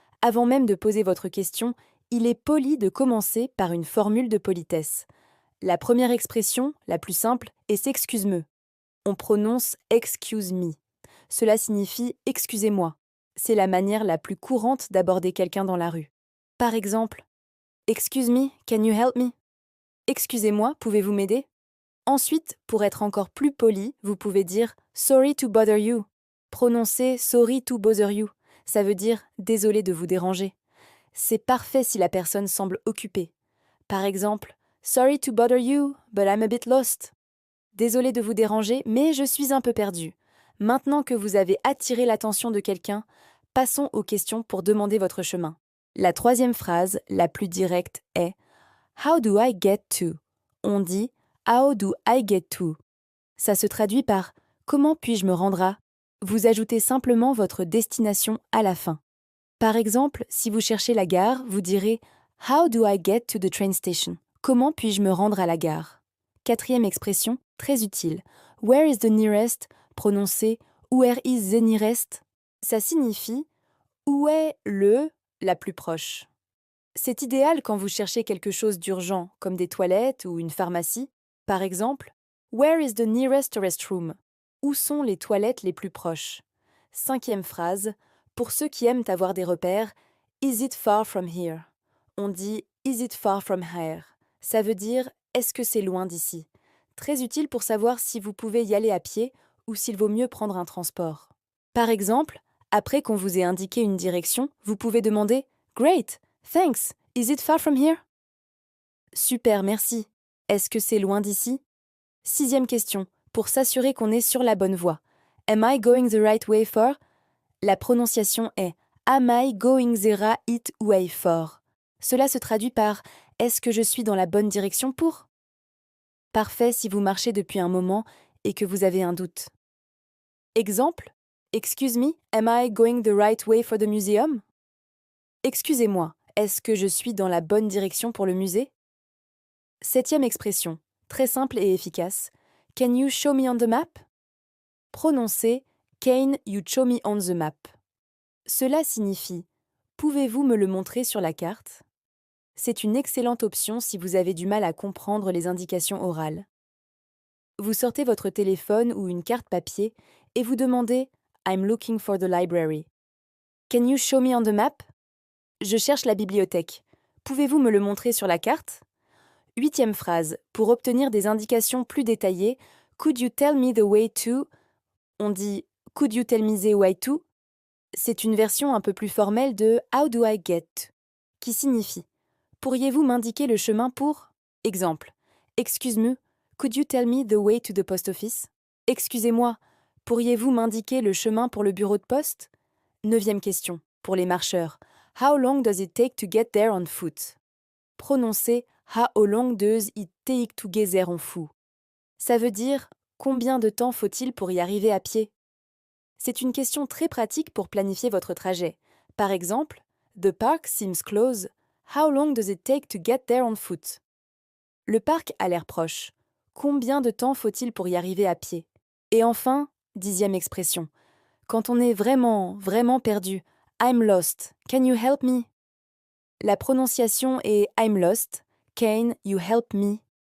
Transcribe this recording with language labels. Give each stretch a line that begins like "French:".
French: Avant même de poser votre question, il est poli de commencer par une formule de politesse. La première expression, la plus simple, est s'excuse-me. On prononce
English: excuse me.
French: Cela signifie excusez-moi. C'est la manière la plus courante d'aborder quelqu'un dans la rue. Par exemple,
English: excuse me, can you help me?
French: Excusez-moi, pouvez-vous m'aider? Ensuite, pour être encore plus poli, vous pouvez dire
English: sorry to bother you.
French: Prononcez
English: sorry to bother you.
French: Ça veut dire désolé de vous déranger. C'est parfait si la personne semble occupée. Par exemple,
English: sorry to bother you, but I'm a bit lost.
French: Désolé de vous déranger, mais je suis un peu perdu. Maintenant que vous avez attiré l'attention de quelqu'un, passons aux questions pour demander votre chemin. La troisième phrase, la plus directe, est
English: How do I get to?
French: On dit
English: How do I get to?
French: Ça se traduit par Comment puis-je me rendre à? Vous ajoutez simplement votre destination à la fin. Par exemple, si vous cherchez la gare, vous direz
English: How do I get to the train station?
French: Comment puis-je me rendre à la gare? Quatrième expression, très utile.
English: Where is the nearest?
French: Prononcé
English: Where is the nearest?
French: Ça signifie Où est la plus proche? C'est idéal quand vous cherchez quelque chose d'urgent, comme des toilettes ou une pharmacie. Par exemple,
English: Where is the nearest restroom?
French: Où sont les toilettes les plus proches? Cinquième phrase, pour ceux qui aiment avoir des repères,
English: Is it far from here?
French: On dit
English: Is it far from here?
French: Ça veut dire Est-ce que c'est loin d'ici? Très utile pour savoir si vous pouvez y aller à pied ou s'il vaut mieux prendre un transport. Par exemple, après qu'on vous ait indiqué une direction, vous pouvez demander
English: Great! Thanks. Is it far from here?
French: Super, merci. Est-ce que c'est loin d'ici? Sixième question, pour s'assurer qu'on est sur la bonne voie.
English: Am I going the right way for?
French: La prononciation est
English: Am I going the right way for?
French: Cela se traduit par Est-ce que je suis dans la bonne direction pour? Parfait si vous marchez depuis un moment et que vous avez un doute. Exemple,
English: Excuse me, am I going the right way for the museum?
French: Excusez-moi, est-ce que je suis dans la bonne direction pour le musée? Septième expression, très simple et efficace.
English: Can you show me on the map? Prononcez Can you show me on the map?
French: Cela signifie Pouvez-vous me le montrer sur la carte? C'est une excellente option si vous avez du mal à comprendre les indications orales. Vous sortez votre téléphone ou une carte papier et vous demandez
English: I'm looking for the library. Can you show me on the map?
French: Je cherche la bibliothèque. Pouvez-vous me le montrer sur la carte? Huitième phrase. Pour obtenir des indications plus détaillées,
English: Could you tell me the way to?
French: On dit
English: Could you tell me the way to?
French: C'est une version un peu plus formelle de
English: How do I get?
French: Qui signifie Pourriez-vous m'indiquer le chemin pour? Exemple. Excuse-moi,
English: could you tell me the way to the post office?
French: Excusez-moi, pourriez-vous m'indiquer le chemin pour le bureau de poste? Neuvième question, pour les marcheurs.
English: How long does it take to get there on foot? Prononcez How long does it take to get there on foot?
French: Ça veut dire combien de temps faut-il pour y arriver à pied? C'est une question très pratique pour planifier votre trajet. Par exemple,
English: The park seems close. How long does it take to get there on foot?
French: Le parc a l'air proche. Combien de temps faut-il pour y arriver à pied? Et enfin, dixième expression. Quand on est vraiment, vraiment perdu,
English: I'm lost. Can you help me?
French: La prononciation est
English: I'm lost. Can you help me?